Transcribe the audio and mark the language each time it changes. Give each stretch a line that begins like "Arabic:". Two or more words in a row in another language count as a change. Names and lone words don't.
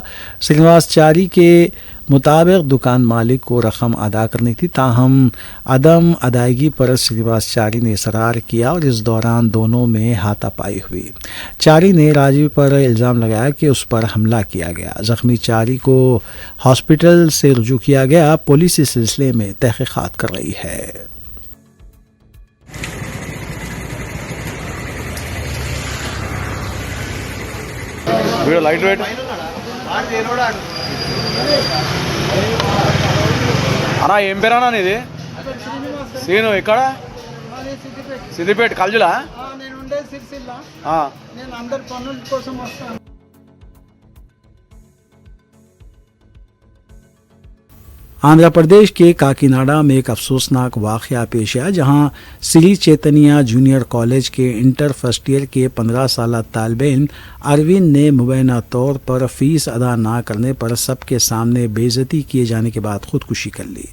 Urdu: سرینواس چاری کے مطابق دکان مالک کو رقم ادا کرنی تھی، تاہم عدم ادائیگی پر سرینواس چاری نے اصرار کیا اور اس دوران دونوں میں ہاتھا پائی ہوئی۔ چاری نے راجو پر الزام لگایا کہ اس پر حملہ کیا گیا۔ زخمی چاری کو ہاسپٹل سے رجوع کیا گیا۔ پولیس اس سلسلے میں تحقیقات کر رہی ہے۔
English: light weight
Telugu: అన్నా ఏం పేరు అన్నా నీది? సీను ఎక్కడ? సిద్దిపేట కల్జులా? నేను ఉండే సిరిసిల్ల. నేను అందరి పనుల కోసం వస్తాను.
Urdu: آندھرا پردیش کے کاکیناڈا میں ایک افسوسناک واقعہ پیش آیا، جہاں سری چیتنیا جونیئر کالج کے
English: inter first year
Urdu: کے 15 سالہ طالب علم اروند نے مبینہ طور پر فیس ادا نہ کرنے پر سب کے سامنے بے عزتی کیے جانے کے بعد خودکشی کر لی۔